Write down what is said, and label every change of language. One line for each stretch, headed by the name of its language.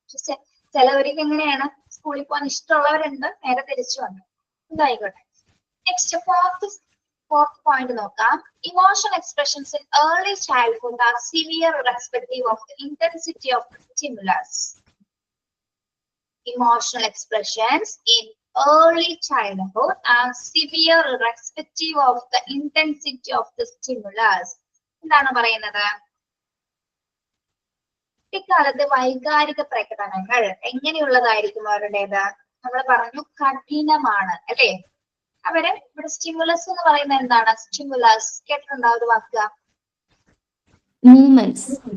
Malayalam: പക്ഷെ ചിലവർക്ക് എങ്ങനെയാണ്, സ്കൂളിൽ പോകാൻ ഇഷ്ടമുള്ളവരുണ്ട്, നേരെ തിരിച്ചു വന്നു. ഇതായിക്കോട്ടെ.
English: Next fourth point നോക്കാം. Emotional expressions in early childhood are severe respective of the intensity of the stimulus. Emotional expressions in early childhood are severe irrespective of the intensity of the stimulus.
Malayalam: എന്താണ് പറയുന്നത്? ഇക്കാലത്ത് വൈകാരിക പ്രകടനങ്ങൾ എങ്ങനെയുള്ളതായിരിക്കും അവരുടേത്? നമ്മൾ പറഞ്ഞു കഠിനമാണ് അല്ലെ. അവര് ഇവിടെ സ്റ്റിമുലസ് എന്ന് പറയുന്നത് എന്താണ്? സ്റ്റിമുലസ് കേട്ടിട്ടുണ്ടോ ഒരു വാക്ക്?
English: movements